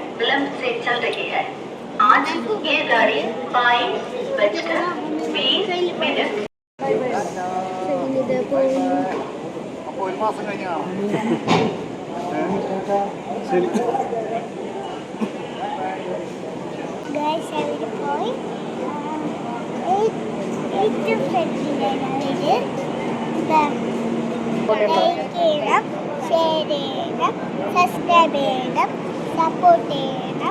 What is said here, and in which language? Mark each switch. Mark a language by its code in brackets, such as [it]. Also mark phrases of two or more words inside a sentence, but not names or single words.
[hi] विलंब से चल रही है। आज ये गाड़ी 22:20 [ml] അപ്പോൾ 1 മാസം കഴിഞ്ഞാണോ? ശരി. ഗൈസ് അവിടെ പോയി ഏറ്റവും ഫ്രണ്ടിലാണ് ലൈക്ക് ചെയ്യണം, ഷെയർ ചെയ്യണം, സബ്സ്ക്രൈബ് ചെയ്യണം, സപ്പോർട്ട് ചെയ്യണം.